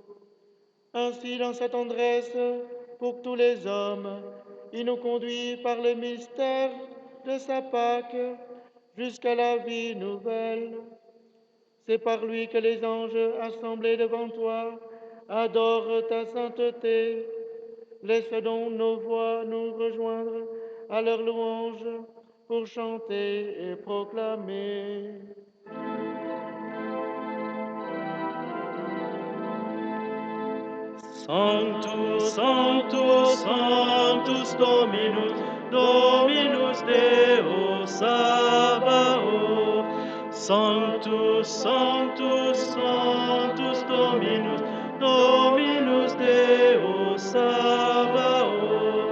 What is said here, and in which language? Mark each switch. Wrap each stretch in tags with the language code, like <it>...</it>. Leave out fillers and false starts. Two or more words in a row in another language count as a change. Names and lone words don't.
<fr>Ainsi, dans sa tendresse pour tous les hommes, il nous conduit par le mystère de sa Pâque jusqu'à la vie nouvelle. C'est par lui que les anges assemblés devant toi adorent ta sainteté. Laisse donc nos voix nous rejoindre à leur louange pour chanter et proclamer.</fr> <la>Sanctus, Sanctus, Sanctus Dominus, Dominus Deus Sabaoth. Sanctus, Sanctus, Sanctus Dominus, Dominus Deus Sabaoth.</la>